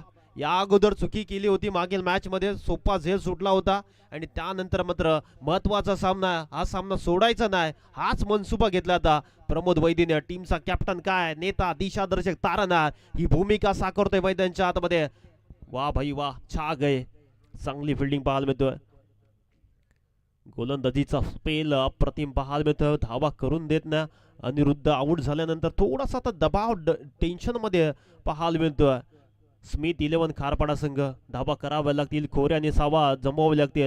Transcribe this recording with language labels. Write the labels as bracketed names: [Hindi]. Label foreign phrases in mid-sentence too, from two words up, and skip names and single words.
[Marathi] या अगोदर चुकी केली होती मागील मॅच मध्ये, सोपा झेल सुटला होता आणि त्यानंतर मात्र महत्वाचा सामना, हा सामना सोडायचा नाही हाच मनसुबा घेतला होता प्रमोद वैदीने. टीमचा कॅप्टन काय, नेता, दिशादर्शक, तारणहार ही भूमिका साकारतोय मैदानाच्या आतमध्ये. [Hindi] वाह भाई वाह, छा गए. [Marathi] चांगली फिल्डिंग पाहायला मिळतोय. गोलंदाजीचा स्पेल अप्रतिम पाहायला मिळतोय. धावा करून देत ना. अनिरुद्ध आउट झाल्यानंतर थोडासा आता दबाव टेन्शन मध्ये पाहायला मिळतोय. स्मिथ 11 खारपाडा संघ धावा कराव्या लागतील, खोऱ्याने सावा जमवावे लागतील.